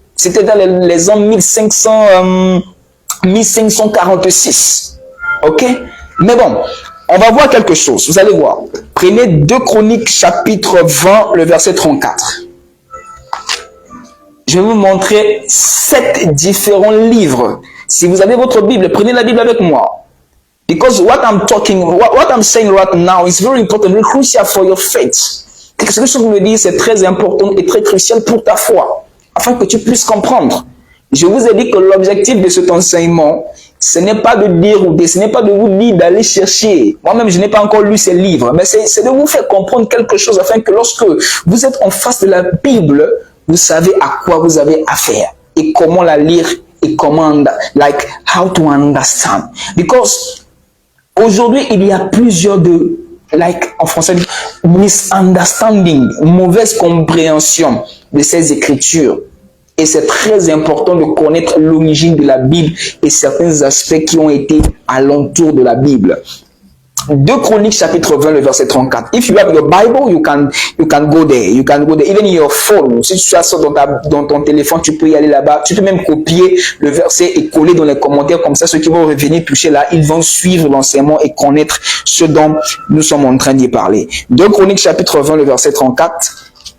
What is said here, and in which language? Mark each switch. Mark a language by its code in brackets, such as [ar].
[fr] C'était dans les ans 1546. Ok? Mais bon, on va voir quelque chose. Vous allez voir. Prenez 2 Chroniques chapitre 20, le verset 34. Je vais vous montrer 7 différents livres. Si vous avez votre Bible, prenez la Bible avec moi. [en] Because what I'm saying right now is very important, very crucial for your faith. [fr] Ce que je veux dire, c'est très important et très crucial pour ta foi, afin que tu puisses comprendre. Je vous ai dit que l'objectif de cet enseignement, ce n'est pas de dire ce n'est pas de vous dire d'aller chercher. Moi-même, je n'ai pas encore lu ces livres, mais c'est de vous faire comprendre quelque chose afin que lorsque vous êtes en face de la Bible, vous savez à quoi vous avez affaire et comment la lire et comment, like, how to understand. Because aujourd'hui, il y a plusieurs en français, misunderstanding, mauvaise compréhension de ces écritures. Et c'est très important de connaître l'origine de la Bible et certains aspects qui ont été alentour de la Bible. 2 Chroniques chapitre 20, le verset 34. [en] If you have your Bible, you can go there. You can go there. Even in your phone. [fr] Si tu as ça dans ton téléphone, tu peux y aller là-bas. Tu peux même copier le verset et coller dans les commentaires. Comme ça, ceux qui vont revenir toucher là, ils vont suivre l'enseignement et connaître ce dont nous sommes en train d'y parler. 2 Chroniques chapitre 20, le verset 34.